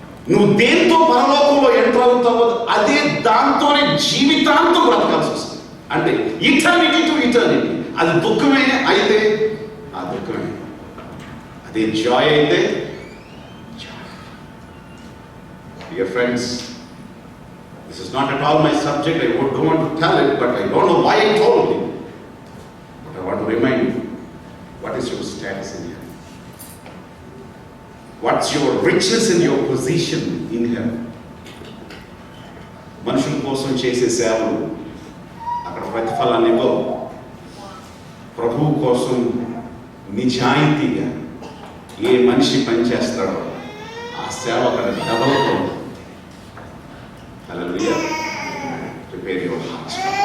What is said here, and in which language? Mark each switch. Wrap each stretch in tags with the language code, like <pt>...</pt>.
<te>నువ్వు దేంతో పరలోకంలో ఎంటర్ అవుతావో అదే దాంతోనే జీవితాంతం బ్రతకాల్సి వస్తుంది. అంటే</te> <en>Eternity to eternity.</en> <te>అది దుఃఖమే అయితే ఆ దుఃఖమే, అదే జాయ్ అయితే Joy.</te> <en>Dear friends, this is not at all my subject. I don't want to tell it, but I don't know why I told it. But I want to remind you, what is your status in heaven? What's your riches in your position in heaven?</en> <te>మనుషుల కోసం చేసే సేవలు అక్కడ ప్రతిఫలాన్ని ఇవ్వవు. ప్రభువు కోసం నిజాయితీగా ఏ మనిషి పనిచేస్తాడో ఆ సేవ అక్కడ డబల్ అవుతుంది. హల్లెలూయా.</te> <en>Prepare your hearts.</en>